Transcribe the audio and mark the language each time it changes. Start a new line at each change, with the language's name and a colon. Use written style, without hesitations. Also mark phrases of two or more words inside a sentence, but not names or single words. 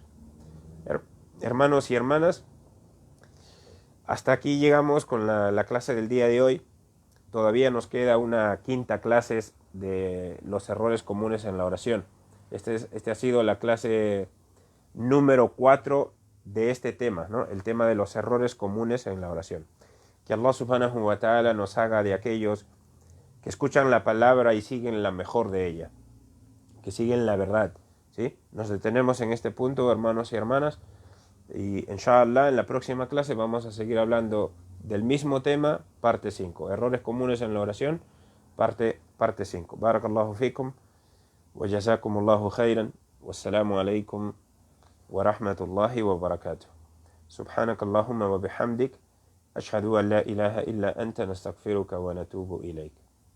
Spanish: Hermanos y hermanas, hasta aquí llegamos con la clase del día de hoy. Todavía nos queda una quinta clase de los errores comunes en la oración. Este ha sido la clase número 4 de este tema, ¿no? El tema de los errores comunes en la oración. Que Allah
Arabic: سبحانه وتعالى
Spanish: nos haga de aquellos que escuchan la palabra y siguen la mejor de ella, que siguen la verdad, ¿sí? Nos detenemos en este punto, hermanos y hermanas, y inshallah en la próxima clase vamos a seguir hablando del mismo tema, parte 5, errores comunes en la oración, parte 5.
Arabic: بارك الله فيكم وجزاكم الله خيرا، والسلام عليكم ورحمة الله وبركاته. سبحانك اللهم وبحمدك، أشهد أن لا إله إلا أنت نستغفرك ونتوب إليك.